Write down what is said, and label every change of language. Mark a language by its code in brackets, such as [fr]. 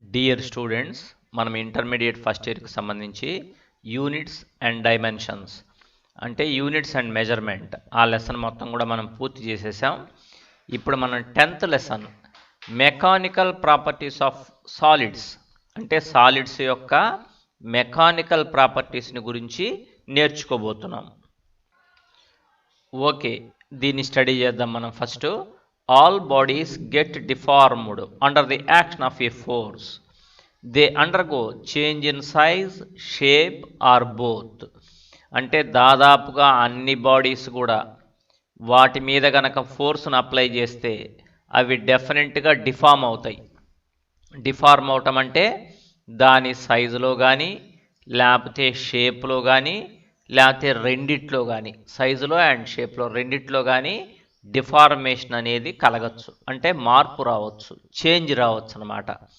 [te] Dear students, మనం intermediate first ఇయర్కి సంబంధించి యూనిట్స్ అండ్ డైమెన్షన్స్ అంటే యూనిట్స్ అండ్ మెజర్మెంట్ ఆ లెసన్ మొత్తం కూడా మనం పూర్తి చేసేసాం. ఇప్పుడు మనం 10th lesson mechanical properties of solids అంటే సాలిడ్స్ యొక్క మెకానికల్ ప్రాపర్టీస్ని గురించి నేర్చుకోబోతున్నాం. ఓకే, దీన్ని స్టడీ చేద్దాం మనం. [en] First, all bodies get deformed under the action of a force. They undergo change in size, shape or both. [te] అంటే దాదాపుగా అన్ని బాడీస్ కూడా వాటి మీద గనక ఫోర్స్ను అప్లై చేస్తే అవి డెఫినెట్గా డిఫార్మ్ అవుతాయి. డిఫార్మ్ అవటం అంటే దాని సైజులో కానీ లేకపోతే షేప్లో కానీ లేకపోతే రెండిట్లో కానీ, సైజులో అండ్ షేప్లో రెండిట్లో కానీ డిఫార్మేషన్ అనేది కలగచ్చు, అంటే మార్పు రావచ్చు, చేంజ్ రావచ్చు అన్నమాట.